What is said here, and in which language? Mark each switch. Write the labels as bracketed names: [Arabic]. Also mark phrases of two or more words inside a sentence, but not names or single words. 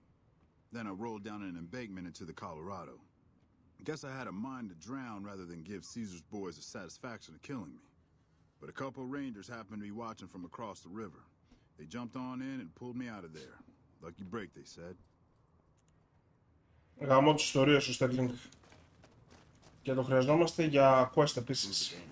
[English] Then I rolled down an embankment into the Colorado. Guess I had a mind to drown rather than give Caesar's boys the satisfaction of killing me. But a couple Rangers happened to be watching from across the river. They jumped on in and pulled me out of there. Lucky break, they said. [Greek] Γαμώ τις ιστορίες σου, Sterling. Και το χρειαζόμαστε για quest επίσης.